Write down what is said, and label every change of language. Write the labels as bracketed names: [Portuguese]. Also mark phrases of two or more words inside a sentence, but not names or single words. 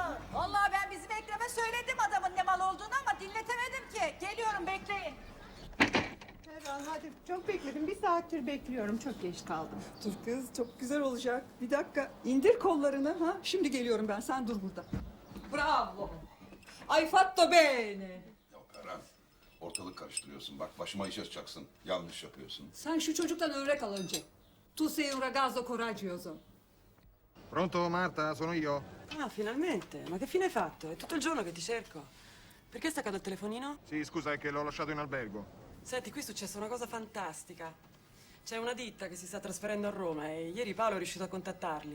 [Turkish] Vallahi ben bizim Ekrem'e söyledim adamın ne mal olduğunu ama dinletemedim ki. Geliyorum, bekleyin. Ferhan hadi çok bekledim. Bir saattir bekliyorum. Çok geç kaldım. Dur kız, çok güzel olacak. Bir dakika, indir kollarını. Ha? Şimdi geliyorum ben, sen dur burada. [Italian] Bravo. Ay fatto bene. [Turkish] Ya Ferhan, ortalık karıştırıyorsun. Bak başıma iş açacaksın. Yanlış yapıyorsun. Sen şu çocuktan örnek al önce. [Italian] Tu sei un ragazzo coraggioso. Pronto, Marta? Sono io. Ah, finalmente. Ma che fine hai fatto? È tutto il giorno che ti cerco. Perché hai staccato il telefonino? Sì, scusa, è che l'ho lasciato in albergo. Senti, qui è successa una cosa fantastica. C'è una ditta che si sta trasferendo a Roma e ieri Paolo è riuscito a contattarli.